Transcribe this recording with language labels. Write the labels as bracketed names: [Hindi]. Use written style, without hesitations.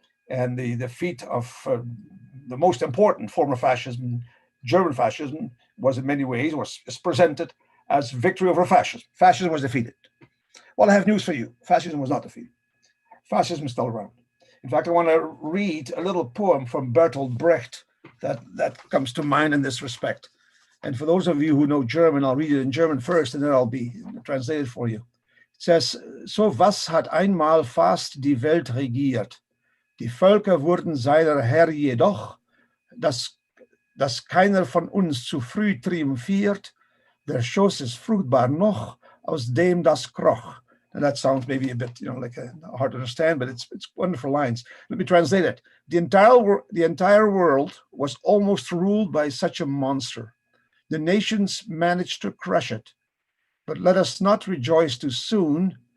[English] And the defeat of the most important form of fascism, German fascism, was in many ways is presented as victory over fascism. Fascism was defeated. Well, I have news for you. Fascism was not defeated. Fascism is still around. In fact, I want to read a little poem from Bertolt Brecht that comes to mind in this respect. And for those of you who know German, I'll read it in German first, and then I'll be translated for you. It says, [German] so was hat einmal fast die Welt regiert. Die Völker wurden seiner Herr jedoch, dass keiner von uns zu früh triumphiert. Der Schoß ist fruchtbar noch, aus dem das kroch. [English] And that sounds maybe a bit, hard to understand, but it's wonderful lines. Let me translate it. The entire world was almost ruled by such a monster. The nations managed to crush it. But let us not rejoice too soon.